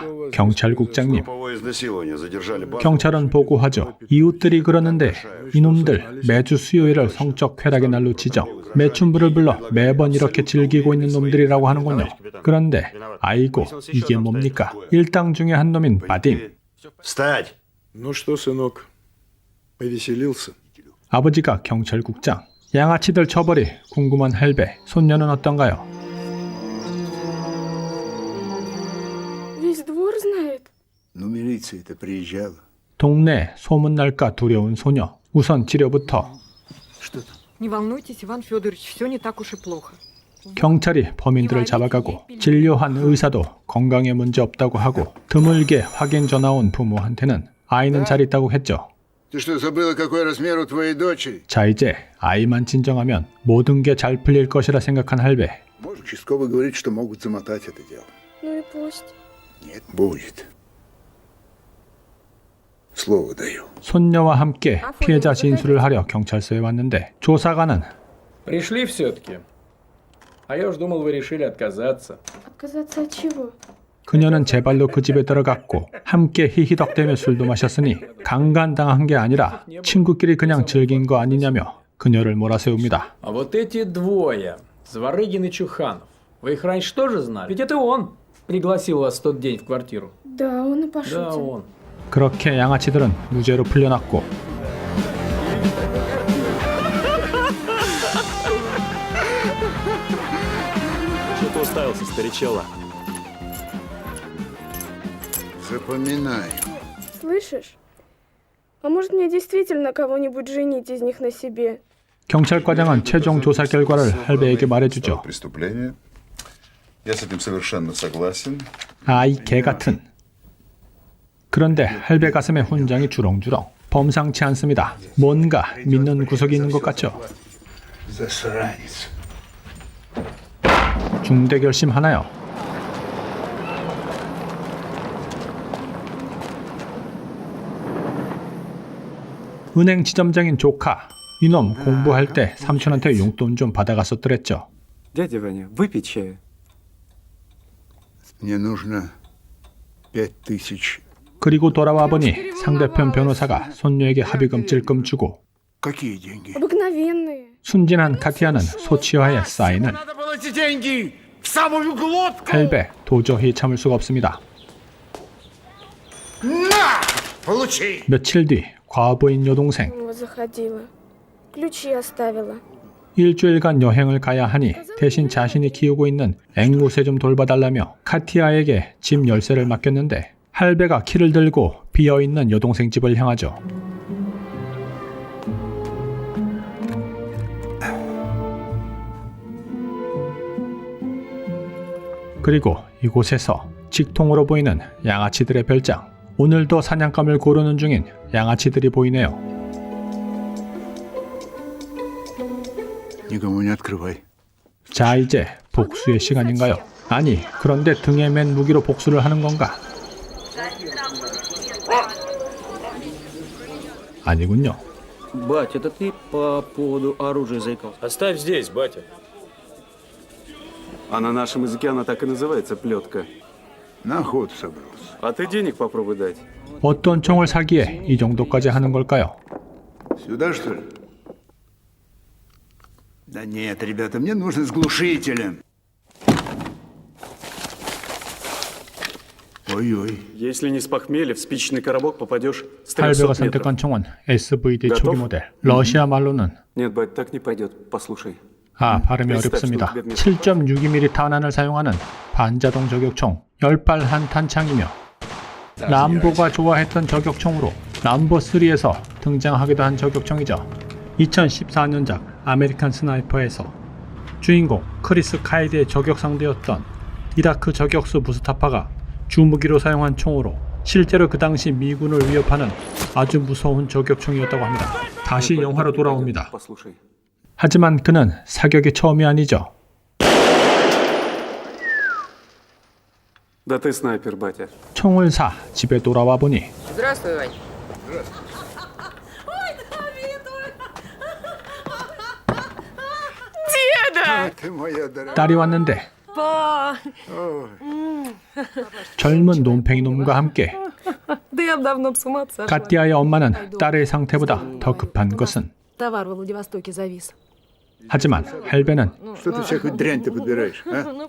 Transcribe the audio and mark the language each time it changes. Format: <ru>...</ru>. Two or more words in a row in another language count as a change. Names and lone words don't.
<ko>경찰국장님.</ko> <ru>Групповое изнасилование. Задержали банду.</ru> <ko>경찰은 보고하죠. 이웃들이 그러는데 이놈들 매주 수요일을 성적 쾌락의 날로 치죠. 매춘부를 불러 매번 이렇게 즐기고 있는 놈들이라고 하는군요. 그런데 아이고 이게 뭡니까? 일당 중에 한 놈인 바딤.</ko> <ru>Встать! Ну что, сынок, повеселился?</ru> <ko>아버지가 경찰국장. 양아치들 처벌이 궁금한 할배. 손녀는 어떤가요?</ko> <ru>Весь двор знает. Ну, милиция-то приезжала.</ru> <ko>동네 소문날까 두려운 소녀. 우선 치료부터.</ko> <ru>Что там? Не волнуйтесь, Иван Федорович, все не так уж и плохо.</ru> <ko>경찰이 범인들을 잡아가고 진료한 의사도 건강에 문제 없다고 하고 드물게 확인 전화 온 부모한테는 아이는 잘 있다고 했죠.</ko> <ru>Ты что, забыла, какой размер у твоей дочери?</ru> <ko>자, 이제 아이만 진정하면 모든 게 잘 풀릴 것이라 생각한 할배.</ko> <ru>Может, участковый говорит, что могут замотать это дело. Ну и пусть. Нет, будет. Слово даю.</ru> <ko>손녀와 함께 피해자 진술을 하려 경찰서에 왔는데 조사관은</ko> <ru>Пришли все-таки. А я уж думал, вы решили отказаться. Отказаться от чего?</ru> <ko>그녀는 제 발로 그 집에 들어갔고 함께 히히덕대며 술도 마셨으니 강간당한 게 아니라 친구끼리 그냥 즐긴 거 아니냐며 그녀를 몰아세웁니다.</ko> <ru>А вот эти двое, Зворыгин и Чуханов, вы их раньше тоже знали? Ведь это он пригласил вас в тот день в квартиру. Да, он и пошутил. Да, он.</ru> <ko>그렇게 양아치들은 무죄로 풀려났고</ko> <ru>Что-то уставился, старичела. Запоминай. Слышишь? А может мне действительно кого-нибудь женить из них на себе?</ru> <ko>경찰과장은 최종 조사 결과를 할배에게 말해주죠.</ko> <ru>Преступление. Я с этим совершенно согласен.</ru> <ko>아이 개같은. 그런데 할배 가슴에 훈장이 주렁주렁. 범상치 않습니다. 뭔가 믿는 구석이 있는 것 같죠.</ko> <ru>Засранец.</ru> <ko>중대 결심하나요? 은행 지점장인 조카. 이놈 공부할 때 삼촌한테 용돈 좀 받아갔었더랬죠.</ko> <ru>Дядя Ваня, выпей чаю. Мне нужно 5000.</ru> <ko>그리고 돌아와 보니 상대편 변호사가 손녀에게 합의금 찔끔 주고</ko> <ru>Какие деньги? Обыкновенные.</ru> <ko>순진한 카티아는 소치와의 사인을</ko> <ru>Надо было эти деньги в самую глотку.</ru> <ko>할배 도저히 참을 수가 없습니다.</ko> <ru>На! Получи!</ru> <ko>며칠 뒤 과부인 여동생</ko> <ru>Вот заходила. Ключи оставила.</ru> <ko>일주일간 여행을 가야 하니 대신 자신이 키우고 있는 앵무새 좀 돌봐달라며 카티아에게 집 열쇠를 맡겼는데 할배가 키를 들고 비어있는 여동생 집을 향하죠. 그리고 이곳에서 직통으로 보이는 양아치들의 별장. 오늘도 사냥감을 고르는 중인 양아치들이 보이네요.</ko> <ru>Никому не открывай.</ru> <ko>자, 이제 복수의 시간인가요? 아니, 그런데 등에 맨 무기로 복수를 하는 건가? 아니군요.</ko> <ru>Бать, это ты по поводу оружия заикался? Оставь здесь, батя. А на нашем языке она так и называется, плетка. На охоту собрался. А ты денег попробуй дать.</ru> <ko>어떤 총을 사기에 이 정도까지 하는 걸까요?</ko> <ru>Сюда, что ли? Да нет, ребята, мне нужно с глушителем. Ой-ой. Если не с похмелья, в спичечный коробок попадешь с</ru> <ko>할배가</ko> <ru>300 метров.</ru> <ko>선택한 총은 SVD</ko> <ru>готов?</ru> <ko>초기 모델. 러시아 말로는</ko> <ru>Нет, бать, так не пойдет. Послушай.</ru> <ko>발음이 어렵습니다. 7.62mm 탄환을 사용하는 반자동 저격총 10발 한 탄창이며 람보가 좋아했던 저격총으로 람보3에서 등장하기도 한 저격총이죠. 2014년작 아메리칸 스나이퍼에서 주인공 크리스 카이드의 저격 상대였던 이라크 저격수 무스타파가 주무기로 사용한 총으로 실제로 그 당시 미군을 위협하는 아주 무서운 저격총이었다고 합니다. 다시 영화로 돌아옵니다.</ko> <ru>Послушай.</ru> <ko>하지만 그는 사격이 처음이 아니죠.</ko> <ru>Да ты снайпер, батя.</ru> <ko>총을 사 집에 돌아와 보니</ko> <ru>Здравствуй, Вань. Деда! Ты моя дорогая.</ru> <ko>딸이 왔는데 젊은 놈팽이 놈과 함께</ko> <ru>Да я давно с ума сошла.</ru> <ko>카티아의 엄마는 딸의 상태보다 더 급한 것은</ko> <ru>Товар во Владивостоке завис.</ru> <ko>하지만 할배는</ko> <ru>Что ты всякую дрянь-то подбираешь, а?</ru>